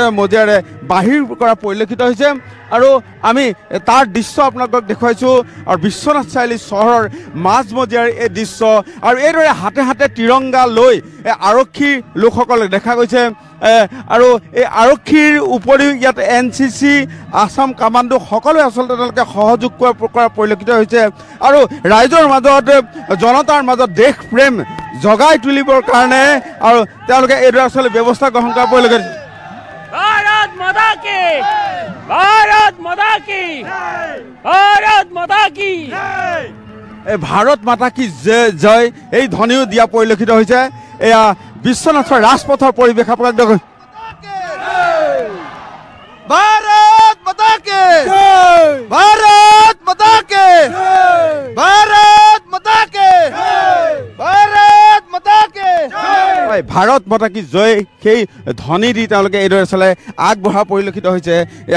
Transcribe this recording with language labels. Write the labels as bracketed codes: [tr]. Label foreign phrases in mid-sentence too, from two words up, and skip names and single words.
[as] মজিয়াৰে বাহিৰ কৰা পৰিলক্ষিত হৈছে আৰু আমি তাৰ দৃশ্য আপোনালোকক দেখুৱাইছোঁ আৰু বিশ্বনাথ চাৰিআলি চহৰৰ মাজমজিয়াৰ এই দৃশ্য আৰু এইদৰে হাতে হাতে তিৰংগা লৈ আৰক্ষী লোকসকলক দেখা গৈছে আৰু এই আৰক্ষীৰ উপৰিও ইয়াত NCC আসাম কামাণ্ডো সকলোৱে আচলতে তেওঁলোকে সহযোগ কৰা পৰিলক্ষিত হৈছে আৰু ৰাইজৰ মাজত জনতাৰ মাজত দেশ প্ৰেম জগাই তুলিবৰ কাৰণে আৰু তেওঁলোকে এইদৰে আচলতে ব্যৱস্থা গ্ৰহণ কৰা পৰিলক্ষিত [hi] भारत माता की भारत माता की भारत माता की भारत माता की जय [as] এই ধ্বনিও দিয়া পৰিলক্ষিত হৈছে এয়া বিশ্বনাথৰ ৰাজপথৰ পৰিৱেশ আপোনাক দেখুৱাই [hi] भारत माता की भारत माता की भारत माता की भारत माता की भारत माता की जय [as] সেই ধ্বনি দি তেওঁলোকে এইদৰে চলে আগবঢ়া পৰিলক্ষিত হৈছে এয়া